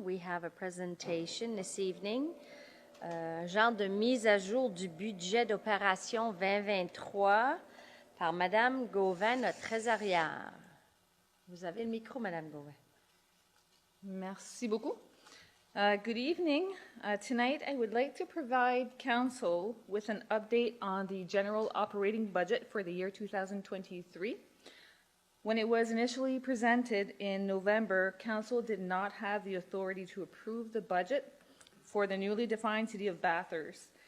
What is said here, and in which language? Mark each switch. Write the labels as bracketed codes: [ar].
[en] We have a presentation this evening. [fr] Genre de mise à jour du budget d'opération 2023 par Madame Gauvin, notre trésorière. Vous avez le micro, Madame Gauvin. Merci beaucoup. [en] Good evening. Tonight, I would like to provide Council with an update on the general operating budget for the year 2023. When it was initially presented in November, Council did not have the authority to approve the budget for the newly defined City of Bathurst.